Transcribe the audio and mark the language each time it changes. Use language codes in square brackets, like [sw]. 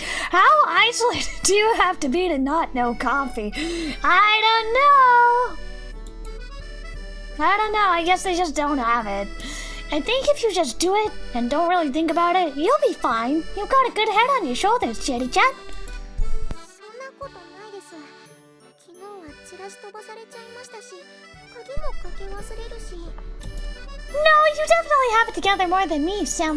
[en] How isolated do you have to be to not know coffee? I don't know. I guess they just don't have it. I think if you just do it and don't really think about it, you'll be fine. You've got a good head on your shoulders, Chieri-chan. [ja] そんなことないです。昨日はチラシ飛ばされちゃいましたし、鍵もかけ忘れるし。 [en] No, you definitely have it together more than me, senpai.